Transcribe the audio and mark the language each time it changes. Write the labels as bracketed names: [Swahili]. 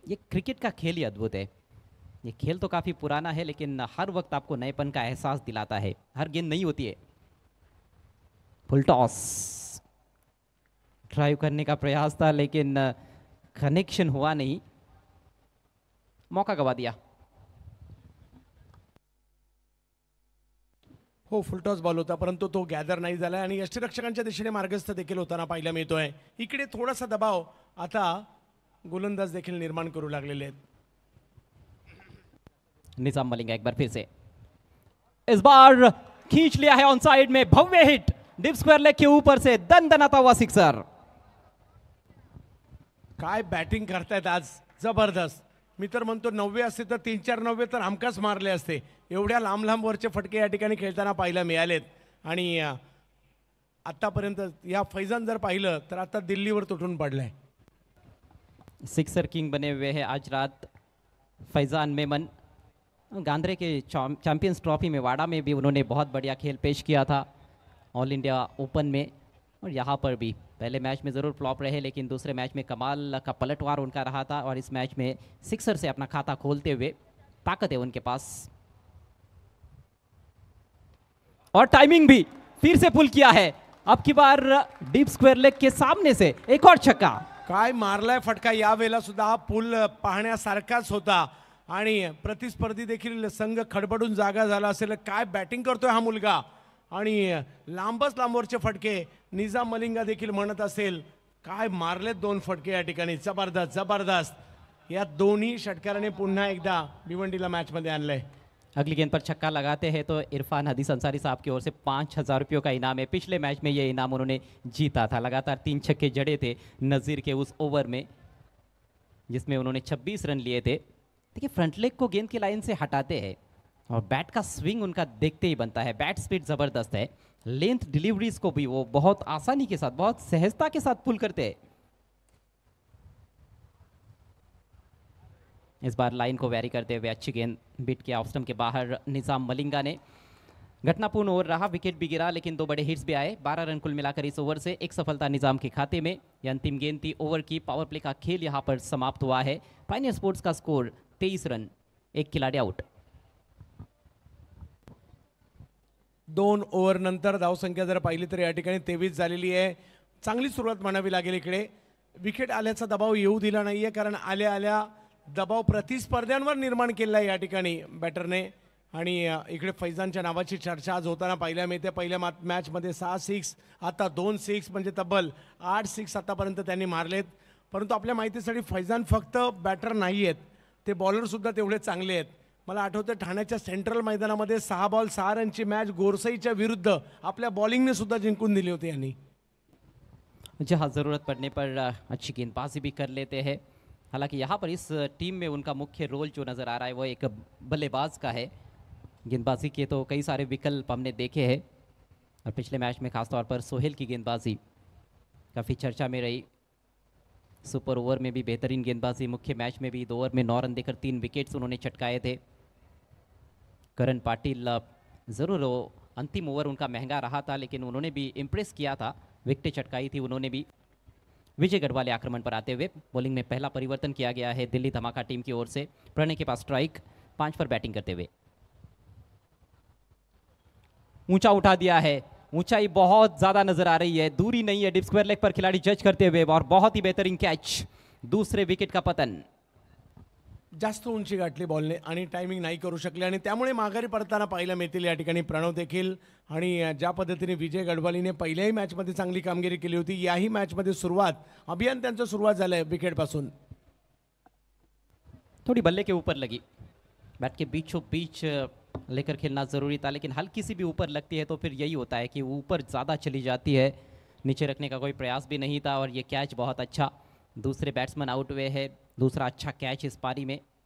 [Hindi] ये क्रिकेट का खेल ही अद्भुत है। ये खेल तो काफ़ी पुराना है, लेकिन हर वक्त आपको नएपन का एहसास दिलाता है। हर गेंद नई होती है। फुल टॉस, ड्राइव करने का प्रयास था, लेकिन कनेक्शन हुआ नहीं, मौका गवा दिया। [Marathi] हो, फुलटॉस बॉल होता, परंतु तो गॅदर नाही झाला आणि यष्टिरक्षकांच्या दिशेने मार्गस्थ देखील होताना पाहायला मिळतोय। इकडे थोडासा दबाव आता गोलंदाज देखील निर्माण करू लागलेले आहेत। [Hindi] निजाम मलिंगा एक बार फिर से, इस बार खींच लिया है ऑन साइड में, भव्य हिट डीप स्क्वायर लेग के ऊपर से, दनदनाता हुआ सिक्सर। [Marathi] काय बॅटिंग करतायत आज, जबरदस्त। मी तर म्हणतो 90 असते तर 3-4 90 तर हमखास मारले असते। एवढ्या लांब लांब वरचे फटके या ठिकाणी खेळताना पाहायला मिळालेत आणि आतापर्यंत या फैजान जर पाहिलं तर आता दिल्लीवर तुटून पडलाय। [Hindi] सिक्सर किंग बने हुए हैं आज रात फैजान मेमन। गांधरे के चैंपियंस ट्रॉफी में वाड़ा में भी उन्होंने बहुत बढ़िया खेल पेश किया था, ऑल इंडिया ओपन में, और यहाँ पर भी पहले मैच में ज़रूर फ्लॉप रहे, लेकिन दूसरे मैच में कमाल का पलटवार उनका रहा था, और इस मैच में सिक्सर से अपना खाता खोलते हुए ताकत है उनके पास। और टाइमिंग भी फिर से पुल किया है, अब की बार डीप स्क्वायर लेग के सामने से एक और छक्का। [Marathi] काय मारलाय फटका, या वेळेला सुद्धा हा पुल पाहण्यासारखाच होता आणि प्रतिस्पर्धी देखील संघ खडबडून जागा झाला असेल। काय बॅटिंग करतोय हा मुलगा, आणि लांबच लांबवरचे फटके निजाम मलिंगा देखील म्हणत असेल। काय मारलेत 2 फटके या ठिकाणी, जबरदस्त जबरदस्त। या दोन्ही षटकाराने पुन्हा एकदा भिवंडीला मॅच मध्ये आणलंय। [Hindi] अगली गेंद पर छक्का लगाते हैं तो इरफान हदीस अंसारी साहब की ओर से 5000 रुपयों का इनाम है। पिछले मैच में ये इनाम उन्होंने जीता था, लगातार 3 छक्के जड़े थे नज़ीर के उस ओवर में, जिसमें उन्होंने 26 रन लिए थे। देखिए फ्रंट लेग को गेंद की लाइन से हटाते हैं और बैट का स्विंग उनका देखते ही बनता है। बैट स्पीड ज़बरदस्त है, लेंथ डिलीवरीज को भी वो बहुत आसानी के साथ, बहुत सहजता के साथ पुल करते हैं। इस बार लाइन को वैरी करते हुए अच्छी गेंद बिट के ऑफ स्टंप के बाहर निजाम मलिंगा ने। घटनापूर्ण ओवर रहा, विकेट भी गिरा, लेकिन 2 बड़े हिट्स भी आए। 12 रन कुल मिलाकर इस ओवर से, एक सफलता निजाम के खाते में। यह अंतिम गेंद थी ओवर की। पावर प्ले का खेल यहाँ पर समाप्त हुआ है। पायनियर स्पोर्ट्स का स्कोर 23 रन, 1 खिलाड़ी आउट। [Marathi] 2 ओव्हर नंतर धावसंख्या जर पाहिली तर या ठिकाणी 23 झालेली आहे। चांगली सुरुवात म्हणावी लागेल। इकडे विकेट आल्याचा दबाव येऊ दिला नाहीये, कारण आल्या आल्या दबाव प्रतिस्पर्ध्यांवर निर्माण केला या ठिकाणी बॅटरने। आणि इकडे फैजानच्या नावाची चर्चा आज होताना पाहायला मिळते। पहिल्या मॅचमध्ये 6 सिक्स, आता 2 सिक्स, म्हणजे तब्बल 8 सिक्स आतापर्यंत त्यांनी मारलेत। परंतु आपल्या माहितीसाठी फैजान फक्त बॅटर नाही आहेत, ते बॉलर सुद्धा तेवढे चांगले आहेत। मला आठवतं ठाण्याच्या सेंट्रल मैदानामध्ये 6 बॉल 6 रनची मॅच गोरसईच्या विरुद्ध आपल्या बॉलिंगने सुद्धा जिंकून दिली होती यांनी. [Hindi] जहाँ ज़रूरत पड़ने पर अच्छी गेंदबाजी भी कर लेते हैं. हालांकि यहाँ पर इस टीम में उनका मुख्य रोल जो नज़र आ रहा है वो एक बल्लेबाज का है. गेंदबाजी के तो कई सारे विकल्प हमने देखे हैं और पिछले मैच में खासतौर पर सोहेल की गेंदबाजी काफ़ी चर्चा में रही. सुपर ओवर में भी बेहतरीन गेंदबाजी, मुख्य मैच में भी 2 ओवर में 9 रन देकर 3 विकेट्स उन्होंने चटकाए थे. करण पाटिल ज़रूर वो अंतिम ओवर उनका महंगा रहा था लेकिन उन्होंने भी इम्प्रेस किया था, विकेटें चटकाई थी उन्होंने भी. विजय गढ़वाल आक्रमण पर आते हुए बॉलिंग में पहला परिवर्तन किया गया है दिल्ली धमाका टीम की ओर से. प्रणय के पास स्ट्राइक, 5 पर बैटिंग करते हुए. ऊंचा उठा दिया है, ऊंचाई बहुत ज्यादा नजर आ रही है, दूरी नहीं है. डिप स्क्वायर लेग पर खिलाड़ी जज करते हुए और बहुत ही बेहतरीन कैच. दूसरे विकेट का पतन. [Marathi] जास्त उंची गाठली बॉलने आणि टायमिंग नाही करू शकले आणि त्यामुळे माघारी पडताना पाहायला मिळतील या ठिकाणी प्रणव देखील. आणि ज्या पद्धतीने विजय गढवालीने पहिल्याही मॅचमध्ये चांगली कामगिरी केली होती, याही मॅचमध्ये अभियान त्यांचं सुरुवात झालं आहे विकेटपासून. [Hindi] थोड़ी बल्ले के ऊपर लगी, बैट के बीचों बीच लेकर खेलना ज़रूरी था लेकिन हल्की सी भी ऊपर लगती है तो फिर यही होता है कि ऊपर ज़्यादा चली जाती है. नीचे रखने का कोई प्रयास भी नहीं था और ये कैच बहुत अच्छा. दूसरे बैट्समैन आउट हुए हैं, दूसरा अच्छा कैच इस पारी में.